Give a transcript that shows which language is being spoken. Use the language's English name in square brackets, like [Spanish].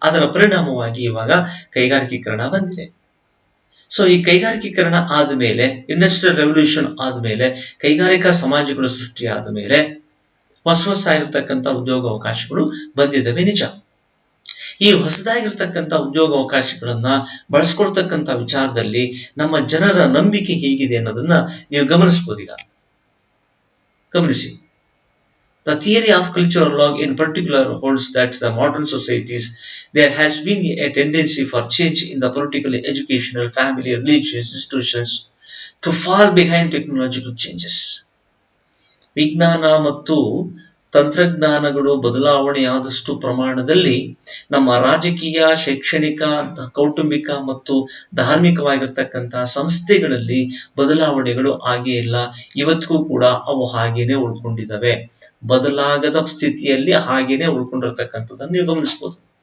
[Kannada] ಅದರ ಪರಿಣಾಮವಾಗಿ ಇವಾಗ ಕೈಗಾರಿಕೀಕರಣ ಬಂದಿದೆ. ಸೊ ಈ ಕೈಗಾರಿಕೀಕರಣ ಆದ್ಮೇಲೆ, ಇಂಡಸ್ಟ್ರಿಯಲ್ ರೆವಲ್ಯೂಷನ್ ಆದ್ಮೇಲೆ, ಕೈಗಾರಿಕಾ ಸಮಾಜಗಳು ಸೃಷ್ಟಿ ಆದ್ಮೇಲೆ ಹೊಸದಾಗಿರ್ತಕ್ಕಂಥ ಉದ್ಯೋಗ ಅವಕಾಶಗಳು ಬಂದಿದ್ದಾವೆ, ನಿಜ. ಈ ಹೊಸದಾಗಿರ್ತಕ್ಕಂಥ ಉದ್ಯೋಗ ಅವಕಾಶಗಳನ್ನ ಬಳಸ್ಕೊಳ್ತಕ್ಕಂಥ ವಿಚಾರದಲ್ಲಿ ನಮ್ಮ ಜನರ ನಂಬಿಕೆ ಹೇಗಿದೆ ಅನ್ನೋದನ್ನ ನೀವು ಗಮನಿಸಬಹುದು. ಈಗ ಗಮನಿಸಿ. [English] The theory of cultural log in particular holds that the modern societies, there has been a tendency for change in the political, educational, family, religious institutions to fall behind technological changes. [Kannada] ವಿಜ್ಞಾನ ಮತ್ತು ತಂತ್ರಜ್ಞಾನಗಳು ಬದಲಾವಣೆಯಾದಷ್ಟು ಪ್ರಮಾಣದಲ್ಲಿ ನಮ್ಮ ರಾಜಕೀಯ, ಶೈಕ್ಷಣಿಕ, ಕೌಟುಂಬಿಕ ಮತ್ತು ಧಾರ್ಮಿಕವಾಗಿರ್ತಕ್ಕಂತಹ ಸಂಸ್ಥೆಗಳಲ್ಲಿ ಬದಲಾವಣೆಗಳು ಆಗೇ ಇಲ್ಲ. ಇವತ್ತಿಗೂ ಕೂಡ ಅವು ಹಾಗೇನೆ ಉಳ್ಕೊಂಡಿದ್ದಾವೆ. ಬದಲಾಗದ ಸ್ಥಿತಿಯಲ್ಲಿ ಹಾಗೇನೆ ಉಳ್ಕೊಂಡಿರ್ತಕ್ಕಂಥದ್ದನ್ನು ನೀವು ಗಮನಿಸಬಹುದು.